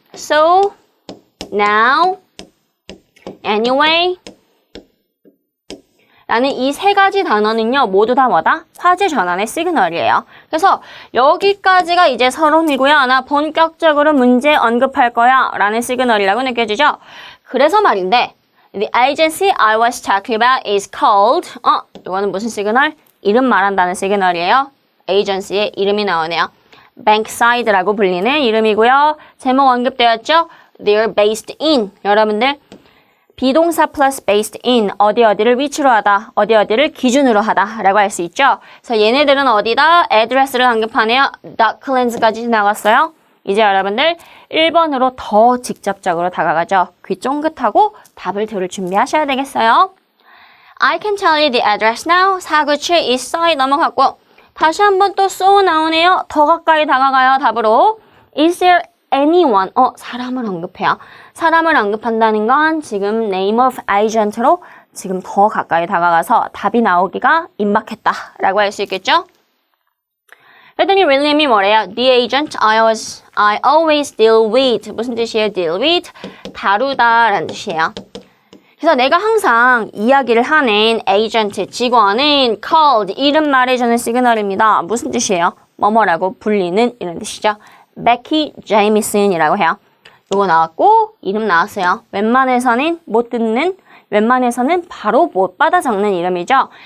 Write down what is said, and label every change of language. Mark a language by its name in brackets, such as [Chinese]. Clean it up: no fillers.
[English] So, now, anyway [Korean] 라는 이 세 가지 단어는요. 모두 다 뭐다? 화제 전환의 시그널이에요. 그래서 여기까지가 이제 서론이고요. 나 본격적으로 문제 언급할 거야 라는 시그널이라고 느껴지죠. 그래서 말인데 [English] The agency I was talking about is called [Korean] 이거는 무슨 시그널? 이름 말한다는 시그널이에요. 에이전시의 이름이 나오네요. Bankside라고 불리는 이름이고요. 제목 언급되었죠? [English] They're based in. [Korean] 여러분들 비동사 플러스 [English] based in, [Korean] 어디를 위치로 하다, 어디를 기준으로 하다 라고 할 수 있죠. 그래서 얘네들은 어디다? address를 언급하네요. Docklands까지 나갔어요. 이제 여러분들 1번으로 더 직접적으로 다가가죠. 귀 쫑긋하고 답을 들을 준비하셔야 되겠어요. [English] I can tell you the address now. [Korean] 497 Eastside 넘어갔고 다시 한번 또 so 나오네요. 더 가까이 다가가요. 답으로 [English] Is there anyone? [Korean] 사람을 언급해요. 사람을 언급한다는 건 지금 name of agent로 지금 더 가까이 다가가서 답이 나오기가 임박했다라고 할 수 있겠죠? 그랬더니 윌리엄이 뭐래요? [English] The agent I always deal with. [Korean] 무슨 뜻이에요? deal with? 다루다라는 뜻이에요. 그래서 내가 항상 이야기를 하는 에이전트, 직원은 called, 이름 말해주는 시그널입니다. 무슨 뜻이에요? 뭐뭐라고 불리는 이런 뜻이죠. Becky Jamison이라고 해요. 요거 나왔고 이름 나왔어요. 웬만해서는 못 듣는, 웬만해서는 바로 못 받아 적는 이름이죠.